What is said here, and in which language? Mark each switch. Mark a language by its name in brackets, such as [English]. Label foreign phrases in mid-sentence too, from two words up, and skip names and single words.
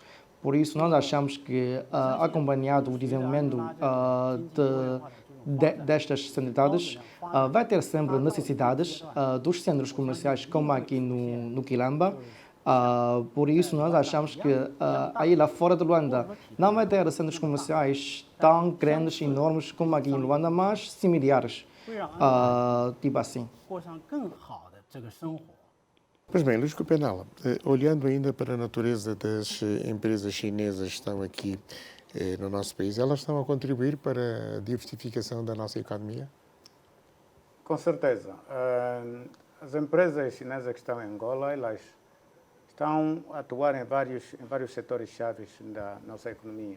[Portuguese] Por isso, nós achamos que, acompanhado o desenvolvimento destas centralidades, vai ter sempre necessidades dos centros comerciais, como aqui no Quilamba. Por isso, nós achamos que aí lá fora de Luanda não vai ter centros comerciais tão grandes, enormes como aqui em Luanda, mas similares, tipo assim. [Chinese] 过上更好的这个生活。 [Portuguese] Pois bem, Luís Copenala, olhando ainda para a natureza das empresas chinesas que estão aqui no nosso país, elas estão a contribuir para a diversificação da nossa economia? Com certeza. As empresas chinesas que estão em Angola, elas estão a atuar em vários setores chaves da nossa economia.